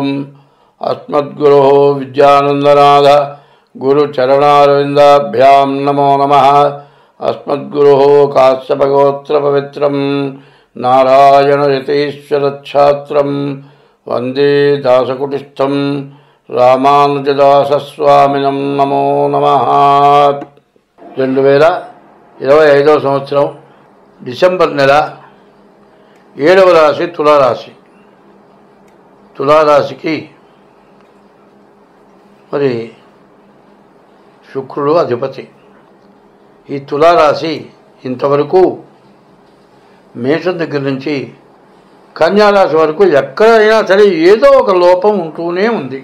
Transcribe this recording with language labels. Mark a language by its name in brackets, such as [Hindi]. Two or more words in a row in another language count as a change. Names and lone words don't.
[Sanskrit] अस्मद्गुरोः विद्यानन्दनाथ गुरुचरणारविन्दाभ्यां नमो नमः। अस्मद्गुरोः काश्यपगोत्रपवित्रं नारायणयतीश्वरच्छात्रं वंदे दासकुटिस्थं रामानुजदासस्वामिनं नमो नमः। [Telugu] 2025 సంవత్సరం డిసెంబర్ నెల 7వ రాశి తులారాశి. తులారాశికి మరి శుక్రుడు అధిపతి. ఈ తులారాశి ఇంతవరకు మేషం దగ్గర నుంచి కన్యారాశి వరకు ఎక్కడైనా సరే ఏదో ఒక లోపం ఉంటూనే ఉంది.